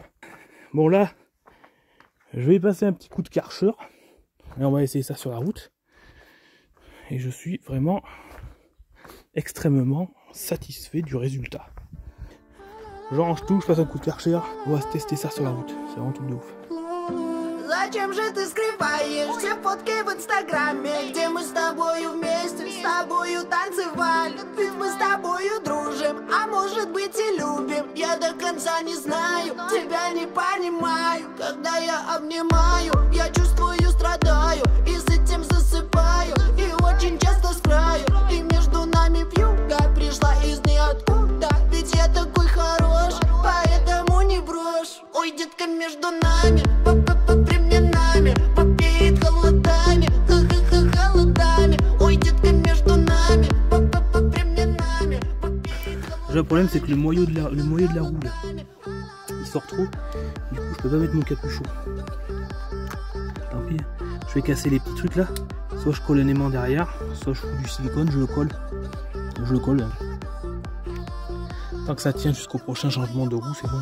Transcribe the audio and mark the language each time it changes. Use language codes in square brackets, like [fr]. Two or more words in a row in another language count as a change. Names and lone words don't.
[fr] Bon là, je vais passer un petit coup de Karcher et on va essayer ça sur la route. Et je suis vraiment extrêmement satisfait du résultat. Je range tout, je passe un coup de Karcher, on va tester ça sur la route. C'est vraiment tout de ouf. [ru] Зачем же ты скрываешь все фотки в инстаграме, где мы с тобою вместе, с тобою танцевали? Ведь мы с тобою дружим, а может быть и любим. Я до конца не знаю, тебя не понимаю. Когда я обнимаю, я чувствую, страдаю, и с этим засыпаю, и очень часто с краю. И между нами вьюга пришла из ниоткуда, ведь я такой хорош, поэтому не брошь. Ой, детка, между нами временами попеет холодами, холодами. Ой, детка, между нами временами попеет холодами. [fr] Le problème c'est que le moyeu de la roue là, il sort trop, du coup je peux pas mettre mon capuchon. Tant pis, je vais casser les petits trucs là, soit je colle un aimant derrière, soit je fous du silicone, je le colle. Tant que ça tient jusqu'au prochain changement de roue, c'est bon.